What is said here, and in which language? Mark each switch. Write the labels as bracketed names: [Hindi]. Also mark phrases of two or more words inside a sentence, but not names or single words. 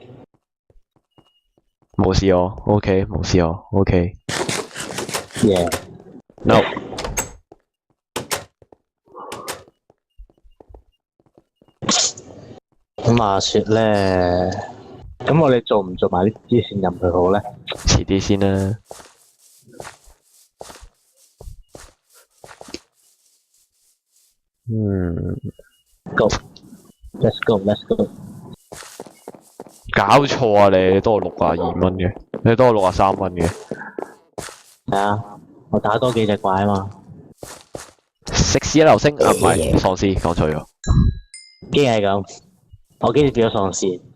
[Cantonese] 冇事我 ，OK， 冇事我 ，OK。No。咁話說咧，咁我哋做唔做埋啲支線任佢好咧？遲啲先啦。 [English] Go，let's go，let's go。 [Cantonese] 搞錯啊你多我62蚊嘅，你多我63蚊嘅。係啊，我打多幾隻怪啊嘛。食屎流星啊唔係喪屍，講錯咗。機係咁，我幾時變咗喪屍？